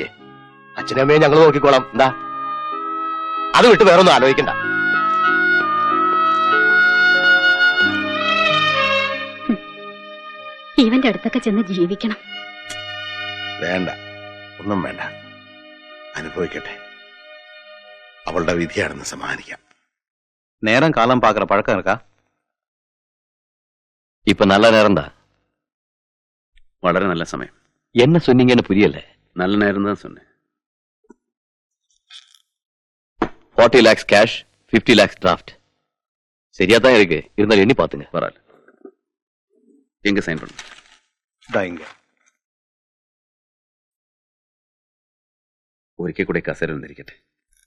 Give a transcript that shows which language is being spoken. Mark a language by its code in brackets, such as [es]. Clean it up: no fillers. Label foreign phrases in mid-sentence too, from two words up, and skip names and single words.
[ml] അച്ഛനും അമ്മയും ഞങ്ങൾ നോക്കിക്കോളാം. എന്താ, അത് വിട്ട് വേറൊന്നും ആലോചിക്കണ്ട. ഇവന്റെ അടുത്തൊക്കെ ചെന്ന് ജീവിക്കണം. വേണ്ട, ഒന്നും വേണ്ട. അനുഭവിക്കട്ടെ. അവളുടെ വിധിയാണെന്ന് സമ്മാനിക്കാം. [ta] நேரம் காலம் பார்க்குற பழக்கம் இருக்கா? இப்ப நல்ல நேரம் தான். [ml] വളരെ നല്ല സമയം. [ta] என்ன சொன்னீங்கன்னு புரியல. நல்ல நேரம் தான் சொன்னேன். [en] 40 lakhs cash, 50 lakhs draft. [ta] சரியா தான் இருக்கு. இருந்தாலும் எண்ணி பாத்துங்க. பரவாயில்ல. எங்க சைன் பண்ணு? [ml] ഒരിക്കൽ കൂടെ കസേര നിന്നിരിക്കട്ടെ.